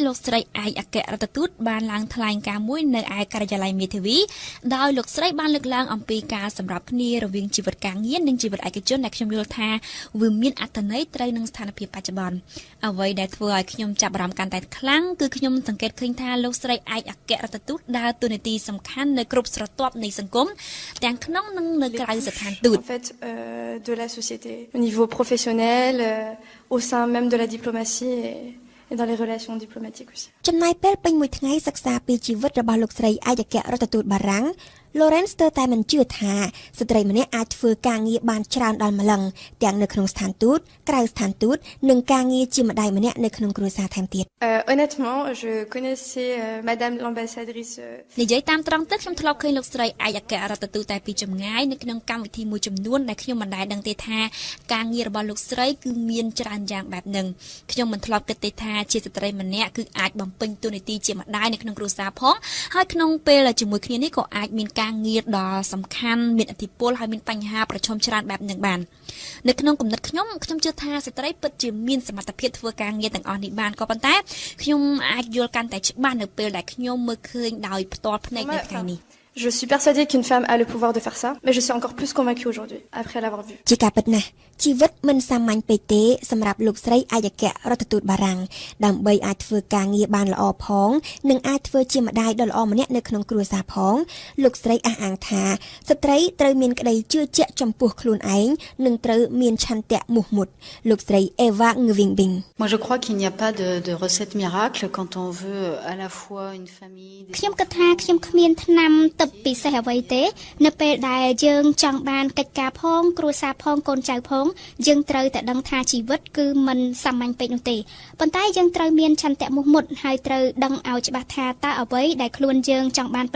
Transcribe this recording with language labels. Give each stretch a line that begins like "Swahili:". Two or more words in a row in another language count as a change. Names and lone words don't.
Khmer: លោកស្រីឯកអគ្គរដ្ឋទូតបានឡើងថ្លែងការណ៍មួយនៅឯការិយាល័យមេធាវីដោយលោកស្រីបានលើកឡើងអំពីការសម្របគ្នារវាងជីវិតការងារនិងជីវិតឯកជនដែលខ្ញុំយល់ថាវាមានអត្ថន័យត្រូវនឹងស្ថានភាពបច្ចុប្បន្នអ្វីដែលធ្វើឲ្យខ្ញុំចាប់អារម្មណ៍កាន់តែខ្លាំងគឺខ្ញុំសង្កេតឃើញថាលោកស្រីឯកអគ្គរដ្ឋទូតដើរតួនាទីសំខាន់នៅគ្រប់ស្រទាប់នៃសង្គមទាំងក្នុងនិងនៅក្រៅស្ថានទូត
French: de la société au niveau professionnel au sein même de la diplomatie et dans les relations diplomatiques aussi
Khmer: ចំណាយពេលពេញមួយថ្ងៃសិក្សាពីជីវិតរបស់លោកស្រីឯកអគ្គរដ្ឋទូតបារាំង Lauren ស្ទើរតែមិនជឿថាស្ត្រីម្នាក់អាចធ្វើការងារបានច្រើនដល់ម្លឹងទាំងនៅក្នុងស្ថានទូតក្រៅស្ថានទូតនិងការងារជាម្ដាយម្នាក់នៅក្នុងគ្រួសារថែមទៀត
French: Honnêtement je connaissais madame l'ambassadrice
Khmer: និយាយតាមត្រង់ទៅខ្ញុំធ្លាប់ឃើញលោកស្រីឯកអគ្គរដ្ឋទូតតែពីចម្ងាយនៅក្នុងកម្មវិធីមួយចំនួនដែលខ្ញុំមិនដែលដឹងទេថាការងារ របស់លោកស្រីគឺមានច្រើនយ៉ាងបែបហ្នឹងខ្ញុំមិនធ្លាប់គិតទេថាជាស្ត្រីម្នាក់គឺអាចបំពេញតួនាទីជាម្ដាយនៅក្នុងគ្រួសារផងហើយក្នុងពេលជាមួយគ្នានេះក៏អាចមានការងារដ៏សំខាន់មានឥទ្ធិពលហើយមានបញ្ហាប្រឈមច្រើនបែបហ្នឹងបាននៅក្នុងគំនិតខ្ញុំជឿថាស្ត្រីពិតជាមានសមត្ថភាពធ្វើការងារទាំងអស់នេះបានក៏ប៉ុន្តែខ្ញុំអាចយល់កាន់តែច្បាស់នៅពេលដែលខ្ញុំមើលឃើញដោយផ្ទាល់ភ្នែកនៅថ្ងៃនេះ
French: Je suis persuadée qu'une femme a le pouvoir de faire ça, mais je suis encore plus convaincue aujourd'hui, après l'avoir vu.
Khmer: ជាការពិតណាស់ជីវិតមិនសាមញ្ញពេកទេសម្រាប់លោកស្រីឯកអគ្គរដ្ឋទូតបារាំងដើម្បីអាចធ្វើការងារបានល្អផងនិងអាចធ្វើជាម្ដាយដ៏ល្អម្នាក់នៅក្នុងគ្រួសារផងលោកស្រីអះអាងថាស្ត្រីត្រូវមានក្តីជឿជាក់ចំពោះខ្លួនឯងនិងត្រូវមានឆន្ទៈមោះមុតលោកស្រី Eva Ngwingbing
French: Moi je crois qu'il n'y a pas de recette miracle quand on veut à la fois une famille
Khmer: ខ្ញុំគិតថាខ្ញុំគ្មានថ្នាំទឹកពិសេសអ្វីទេនៅពេលដែលយើងចង់បានកិច្ចការផងគ្រួសារផងកូនចៅផងយើងត្រូវតែដឹងថាជីវិតគឺមិនសាមញ្ញពេកនោះទេប៉ុន្តែយើងត្រូវមានឆន្ទៈមោះមុតហើយត្រូវដឹងឲ្យច្បាស់ថាតើអ្វីដែលខ្លួនយើងចង់បានពិត